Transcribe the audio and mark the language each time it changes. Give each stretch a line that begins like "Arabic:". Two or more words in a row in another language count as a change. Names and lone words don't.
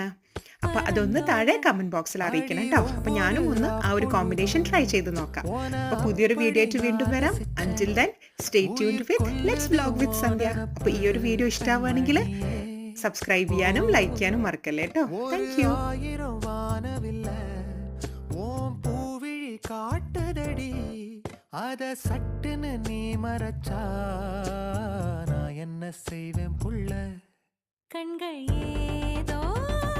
Malayalam: അപ്പൊ അതൊന്ന് താഴെ
English: comment box
Malayalam: അറിയിക്കണം കേട്ടോ. അപ്പൊ ഞാനും ഒന്ന് ആ ഒരു കോമ്പിനേഷൻ ട്രൈ ചെയ്ത് നോക്കാം. അപ്പൊ പുതിയൊരു വീഡിയോ ആയിട്ട് വീണ്ടും വരാം.
English: Until then stay tuned with Let's Vlog with Sandhya.
Malayalam: അപ്പൊ ഈ ഒരു വീഡിയോ ഇഷ്ടമാവുകയാണെങ്കിൽ സബ്സ്ക്രൈബ് ചെയ്യാനും ലൈക്ക് ചെയ്യാനും മറക്കല്ലേ കേട്ടോ.
English: Thank you.
Tamil: காட்டுதடி அத சட்டுன்னு நீ மறைச்சா நான் என்ன செய்வேன் புள்ள கண்கள் ஏதோ